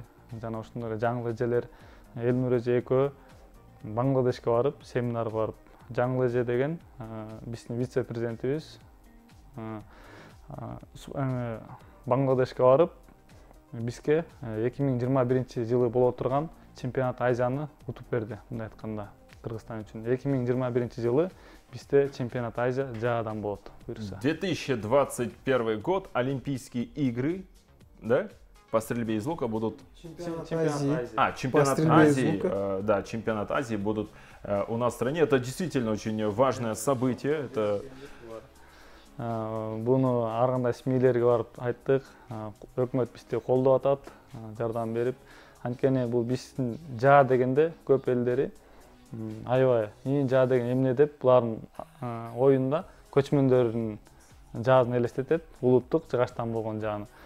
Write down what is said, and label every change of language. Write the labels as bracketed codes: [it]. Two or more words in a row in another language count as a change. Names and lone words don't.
[ky] Жана ушундай жаңы эжелер Эльнура эже экөө Бангладешке барып, семинарга барып, жаңы эже деген биздин вице-президентибиз Бангладешке барып, бизге 2021 жылы боло турган чемпионат Азияны утуп берди, мындай айтканда, Кыргызстан үчүн. 2021 жылы бизде чемпионат Азия жаадан болот, буюрса. [ru] 2021 год, Олимпийские игры, да? По стрельбе из лука будут... Чемпионат Азии. Чемпионат Азии, да, чемпионат Азии будут у нас в стране. Это действительно очень важное событие. Это... [ky] Буну ар кандай семьялерге барып айттык. Өкмөт бизди колдоп атат, жардам берип. Анткени бул биздин жаа дегенде көп элдери аябай ийин жаа деген эмне деп булардын оюнда көчмөндөрдүн жаазын элестетет, улуттук жыгачтан болгон жааны.